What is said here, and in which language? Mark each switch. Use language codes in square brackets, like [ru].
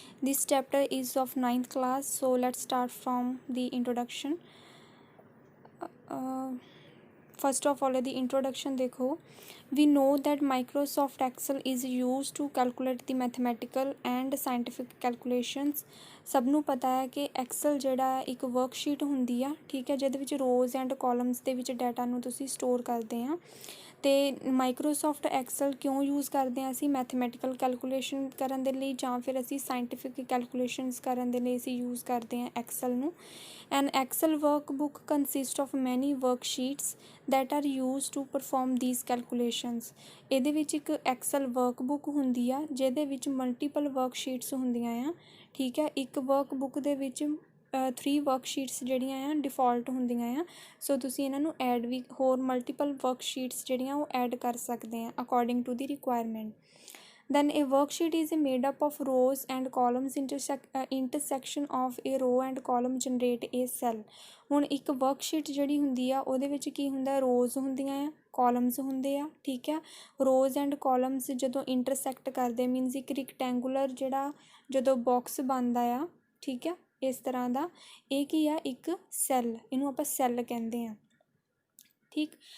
[en] This chapter is of 9th class, so let's start from the introduction. First of all, the introduction [hi] देखो. [en] We know that Microsoft Excel is used to calculate the mathematical and scientific calculations. [pa] ਸਭ ਨੂੰ ਪਤਾ ਹੈ ਕਿ Excel ਜਿਹੜਾ ਇੱਕ worksheet ਹੁੰਦੀ ਆ, ਠੀਕ ਹੈ, ਜਿਹਦੇ ਵਿੱਚ ਰੋਜ਼ ਐਂਡ ਕਾਲਮਸ ਦੇ ਵਿੱਚ ਡਾਟਾ ਨੂੰ ਤੁਸੀਂ ਸਟੋਰ ਕਰਦੇ ਆ। ਅਤੇ ਮਾਈਕਰੋਸੋਫਟ ਐਕਸਲ ਕਿਉਂ ਯੂਜ਼ ਕਰਦੇ ਹਾਂ ਅਸੀਂ? ਮੈਥਮੈਟੀਕਲ ਕੈਲਕੂਲੇਸ਼ਨ ਕਰਨ ਦੇ ਲਈ ਜਾਂ ਫਿਰ ਅਸੀਂ ਸਾਇੰਟੀਫਿਕ ਕੈਲਕੂਲੇਸ਼ਨਸ ਕਰਨ ਦੇ ਲਈ ਅਸੀਂ ਯੂਜ਼ ਕਰਦੇ ਹਾਂ ਐਕਸਲ ਨੂੰ। [en] An Excel workbook consist of many worksheets that are use to perform these calculations. [pa] ਇਹਦੇ ਵਿੱਚ ਇੱਕ ਐਕਸਲ ਵਰਕਬੁੱਕ ਹੁੰਦੀ ਆ ਜਿਹਦੇ ਵਿੱਚ ਮਲਟੀਪਲ ਵਰਕਸ਼ੀਟਸ ਹੁੰਦੀਆਂ ਆ, ਠੀਕ ਹੈ। ਇੱਕ ਵਰਕਬੁੱਕ ਦੇ ਵਿੱਚ 3 ਵਰਕਸ਼ੀਟਸ ਜਿਹੜੀਆਂ ਆ ਡਿਫੋਲਟ ਹੁੰਦੀਆਂ ਆ, ਸੋ ਤੁਸੀਂ ਇਹਨਾਂ ਨੂੰ ਐਡ ਵੀ ਹੋਰ ਮਲਟੀਪਲ ਵਰਕਸ਼ੀਟਸ ਜਿਹੜੀਆਂ ਉਹ ਐਡ ਕਰ ਸਕਦੇ ਆ [en] According to the requirement. Then a worksheet is made up of rows and columns intersection of a row and column generate a cell। [pa] ਹੁਣ ਇੱਕ ਵਰਕਸ਼ੀਟ ਜਿਹੜੀ ਹੁੰਦੀ ਆ ਉਹਦੇ ਵਿੱਚ ਕੀ ਹੁੰਦਾ? ਰੋਜ਼ ਹੁੰਦੀਆਂ ਆ, ਕਾਲਮਸ ਹੁੰਦੇ ਆ, ਠੀਕ ਹੈ। ਰੋਜ਼ ਐਂਡ ਕਾਲਮਸ ਜਦੋਂ ਇੰਟਰਸੈਕਟ ਕਰਦੇ ਮੀਨਸ ਇੱਕ ਰਿਕਟੈਂਗੂਲਰ ਜਿਹੜਾ ਜਦੋਂ ਬਾਕਸ ਬਣਦਾ ਆ, ਠੀਕ ਹੈ, ਇਸ ਤਰ੍ਹਾਂ ਦਾ, ਇਹ ਕੀ ਆ? ਇੱਕ ਸੈੱਲ, ਇਹਨੂੰ ਆਪਾਂ ਸੈੱਲ ਕਹਿੰਦੇ ਆ, ਠੀਕ।